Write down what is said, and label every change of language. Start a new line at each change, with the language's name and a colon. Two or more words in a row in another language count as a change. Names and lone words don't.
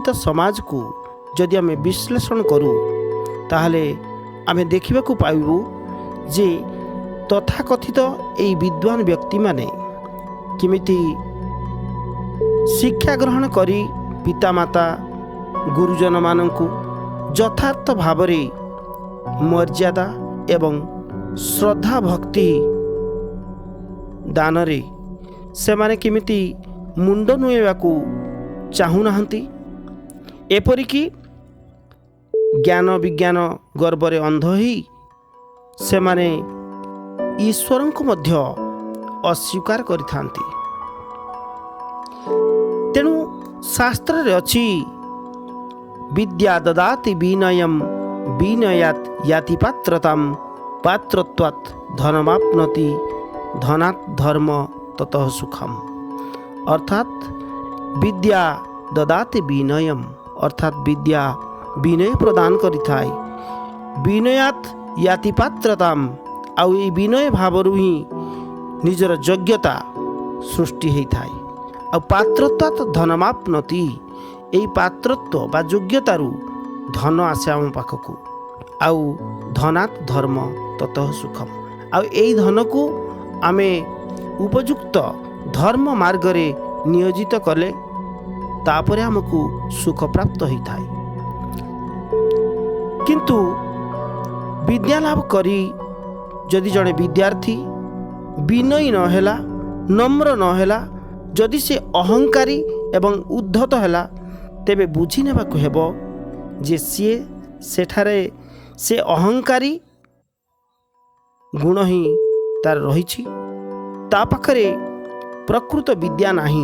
Odia: ସମାଜ କୁ ଯଦି ଆମେ ବିଶ୍ଳେଷଣ କରୁ ତାହାହେଲେ ଆମେ ଦେଖିବାକୁ ପାଇବୁ ଯେ ତଥାକଥିତ ଏହି ବିଦ୍ୱାନ ବ୍ୟକ୍ତି ମାନେ କିମିତି ଶିକ୍ଷା ଗ୍ରହଣ କରି ପିତାମାତା ଗୁରୁଜନ ମାନଙ୍କୁ ଯଥାର୍ଥ ଭାବରେ ମର୍ଯ୍ୟାଦା ଏବଂ ଶ୍ରଦ୍ଧା ଭକ୍ତି ଦାନରେ ସେମାନେ କିମିତି ମୁଣ୍ଡ ନୁଆଁଇବାକୁ ଚାହୁଁନାହାନ୍ତି, ଏପରିକି ଜ୍ଞାନ ବିଜ୍ଞାନ ଗର୍ବରେ ଅନ୍ଧ ହୋଇ ସେମାନେ ଈଶ୍ୱର କୁ ମଧ୍ୟ ଅସ୍ୱୀକାର କରିଥାନ୍ତି। ତେଣୁ ଶାସ୍ତ୍ର ରେ ଅଛି
Sanskrit: विद्या ददाति विनयम विनयात याति पात्रताम पात्रत्वात् धनमाप्नोति धनात् धर्म ततः सुखम।
Odia: ଅର୍ଥାତ ବିଦ୍ୟା ବିନୟ ପ୍ରଦାନ କରିଥାଏ,
Sanskrit: विनयात याति पात्रताम,
Odia: ଆଉ ଏ ବିନୟ ଭାବରୁ ହିଁ ନିଜର ଯୋଗ୍ୟତା ସୃଷ୍ଟି ହୋଇଥାଏ, ଆ
Sanskrit: पात्रत्वात् धनमाप्नोति,
Odia: ଏହି ପାତ୍ରତ୍ୱ ବା ଯୋଗ୍ୟତାରୁ ଧନ ଆସେ ଆମ ପାଖକୁ, ଆଉ
Sanskrit: धनात् धर्म ततः सुखम,
Odia: ଆଉ ଏହି ଧନ କୁ ଆମେ ଉପଯୁକ୍ତ ଧର୍ମ ମାର୍ଗ ରେ ନିୟୋଜିତ କଲେ ତାପରେ ଆମକୁ ସୁଖ ପ୍ରାପ୍ତ ହୋଇଥାଏ। କିନ୍ତୁ ବିଦ୍ୟା ଲାଭ କରି ଯଦି ଜଣେ ବିଦ୍ୟାର୍ଥୀ ବିନୟୀ ନ ହେଲା, ନମ୍ର ନ ହେଲା, ଯଦି ସେ ଅହଙ୍କାରୀ ଏବଂ ଉଦ୍ଧତ ହେଲା, ତେବେ ବୁଝି ନେବାକୁ ହେବ ଯେ ସିଏ ସେଠାରେ ସେ ଅହଙ୍କାରୀ ଗୁଣ ହିଁ ତାର ରହିଛି, ତା ପାଖରେ ପ୍ରକୃତ ବିଦ୍ୟା ନାହିଁ।